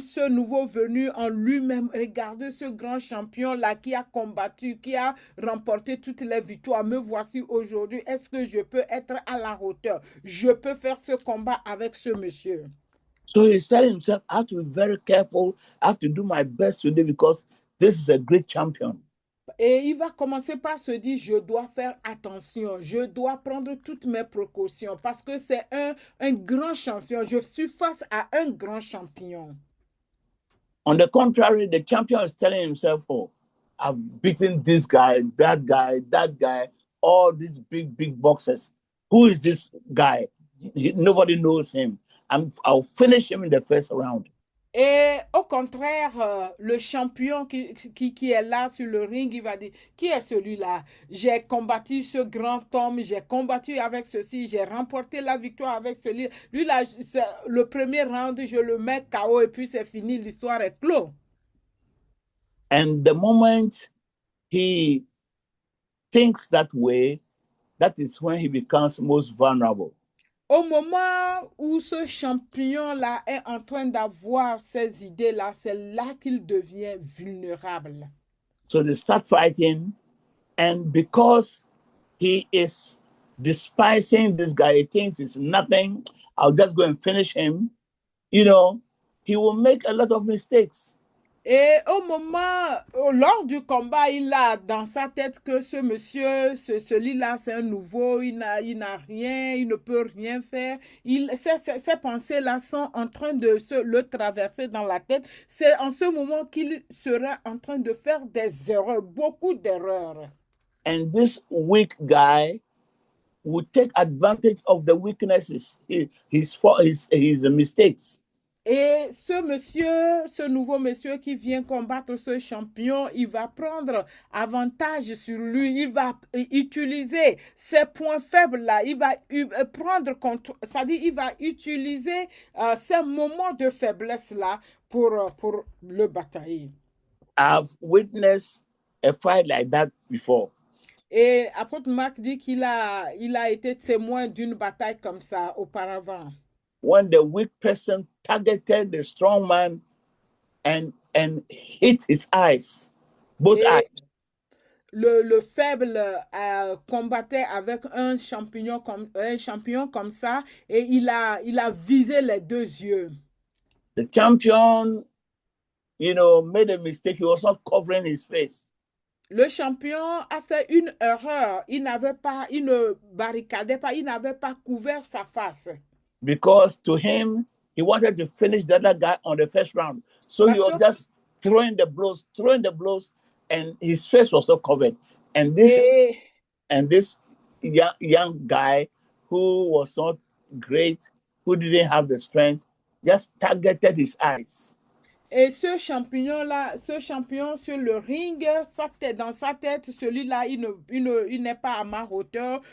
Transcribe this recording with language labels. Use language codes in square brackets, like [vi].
[fr] Ce nouveau venu en lui-même, regardez ce grand champion-là qui a combattu, qui a remporté toutes les victoires. Me voici aujourd'hui. Est-ce que je peux être à la hauteur? Je peux faire ce combat avec ce monsieur. [en] So he's telling himself, I have to be very careful. I have to do my best today because this is a great champion. [fr] Et il va commencer par se dire, je dois faire attention, je dois prendre toutes mes précautions parce que c'est un grand champion. Je suis face à un grand champion. [en] On the contrary, the champion is telling himself, oh, I've beaten this guy, that guy, all these big boxers. Who is this guy? Nobody knows him. I'll finish him in the first round. [fr] Et au contraire, le champion qui est là sur le ring, il va dire, qui est celui-là? J'ai combattu ce grand homme, j'ai combattu avec ceci, j'ai remporté la victoire avec celui. Lui-là, le premier round, je le mets KO et puis c'est fini, l'histoire est close. [en] And the moment he thinks that way, that is when he becomes most vulnerable. [fr] Au moment où ce champion-là est en train d'avoir ces idées-là, c'est là qu'il devient vulnérable. [en] So they start fighting, and because he is despising this guy, he thinks it's nothing, I'll just go and finish him, he will make a lot of mistakes. [fr] Et au moment, lors du combat, il a dans sa tête que ce monsieur, celui-là, c'est un nouveau, il n'a rien, il ne peut rien faire. Ces pensées-là sont en train de le traverser dans la tête. C'est en ce moment qu'il sera en train de faire des erreurs, beaucoup d'erreurs. [en] And this weak guy will take advantage of the weaknesses, his mistakes. [fr] Et ce nouveau monsieur qui vient combattre ce champion, il va prendre avantage sur lui, il va utiliser ses points faibles là, il va prendre contre, c'est-à-dire il va utiliser ces moments de faiblesse là pour le batailler. [en] I've witnessed a fight like that before. [fr] Et apôtre Marc dit qu'il a été témoin d'une bataille comme ça auparavant. [en] When the weak person targeted the strong man and hit his eyes, both [fr] Et [en] eyes. [fr] le faible combattait avec un champion comme ça et il a visé les deux yeux. [en] The champion, made a mistake. He was not covering his face. [fr] Le champion a fait une erreur. Il ne barricadait pas, il n'avait pas couvert sa face. [en] Because to him, he wanted to finish the other guy on the first round. So he was just throwing the blows, and his face was not covered. And this young guy who was not great, who didn't have the strength, just targeted his eyes. [fr] Et ce champion sur le ring, dans sa tête, celui-là, il n'est pas à ma hauteur.